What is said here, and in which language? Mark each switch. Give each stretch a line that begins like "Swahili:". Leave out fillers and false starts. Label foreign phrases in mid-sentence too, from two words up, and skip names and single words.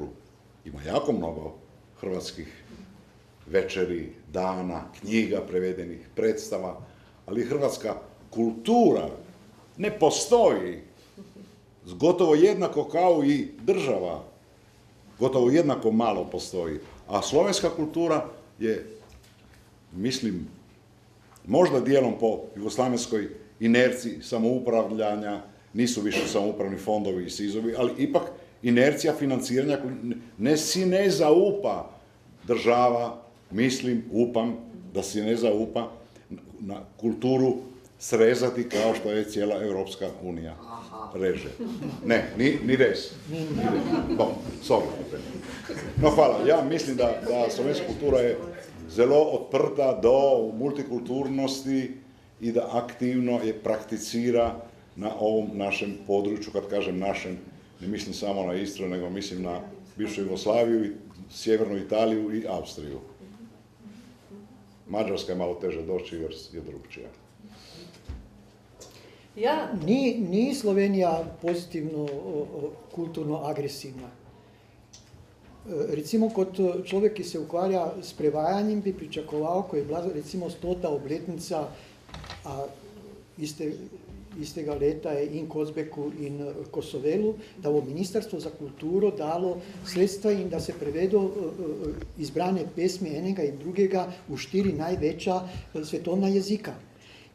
Croatian: Ima jako mnogo hrvatskih večeri, dana, knjiga prevedenih, predstava, ali hrvatska kultura ne postoji gotovo jednako kao i država, gotovo jednako malo postoji. A slovenska kultura je, mislim, možda dijelom po jugoslavenskoj inerciji samoupravljanja, nisu više samoupravni fondovi i SIZ-ovi, ali ipak inercija financiranja si ne zaupa država, mislim,
Slovenian: upam da si ne zaupa
Croatian: na kulturu srezati kao što je cijela Evropska unija reže.
Slovenian: Ne, ni res. Bon, sorry.
Croatian: No hvala, ja mislim da slovenska kultura je
Slovenian: zelo odprta do multikulturnosti
Croatian: i da aktivno je prakticira na ovom našem području. Kad kažem našem, ne mislim samo na Istru, nego mislim na bivšu Jugoslaviju, sjevernu Italiju i Austriju. Mađarska je malo teže doći jer je drugčija. Ja.
Slovenian: Ni Slovenija pozitivno kulturno agresivna. Recimo, kot človek, ki se ukvarja s prevajanjem, bi pričakoval, ko je bila recimo 100. obletnica istega leta je in Kozbeku in Kosovelu, da bo Ministrstvo za kulturo dalo sredstva in da se prevedo izbrane pesmi enega in drugega v 4 največja svetovna jezika.